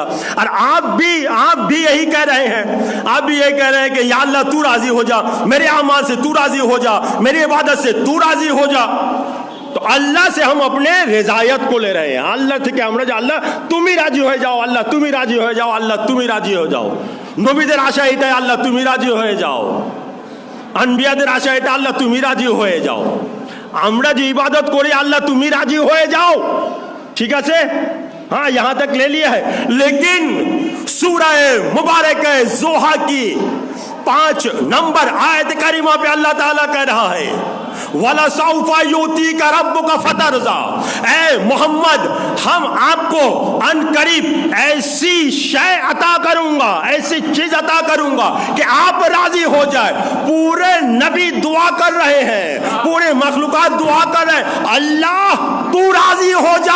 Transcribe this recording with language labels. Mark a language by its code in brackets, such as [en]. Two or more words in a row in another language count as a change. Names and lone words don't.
[ur] اور آپ بھی یہی کہہ رہے ہیں، آپ بھی یہی کہہ رہے ہیں کہ یا اللہ تو راضی ہو جا، میرے اعمال سے تو راضی ہو جا، میری عبادت سے تو راضی ہو جا. تو اللہ سے ہم اپنے رضایت کو لے رہے ہیں. اللہ سے کہ ہم اللہ تم ہی راضی ہو جاؤ، اللہ تم ہی راضی ہو جاؤ، اللہ تم ہی راضی ہو যাও. [bn] নবীদের আশা এটাই, আল্লাহ তুমি রাজি হয়ে যাও. আনবিয়াদের আশা এটা, আল্লাহ তুমি রাজি হয়ে যাও. আমরা যে ইবাদত করি, আল্লাহ তুমি রাজি হয়ে যাও. ঠিক আছে? [ur] ہاں یہاں تک لے لیا ہے. لیکن سورہ مبارک زوحہ کی 5 نمبر آیت کریمہ پہ اللہ تعالیٰ کہہ رہا ہے [ar] وَلَسَوْفَ يُؤْتِيكَ رَبُّكَ فَتَرْضَىٰ. [ur] اے محمد ہم آپ کو ان قریب ایسی شے عطا کروں گا، ایسی چیز عطا کروں گا کہ آپ راضی ہو جائے. پورے نبی دعا کر رہے ہیں، پورے مخلوقات دعا کر رہے ہیں اللہ تو راضی ہو جا.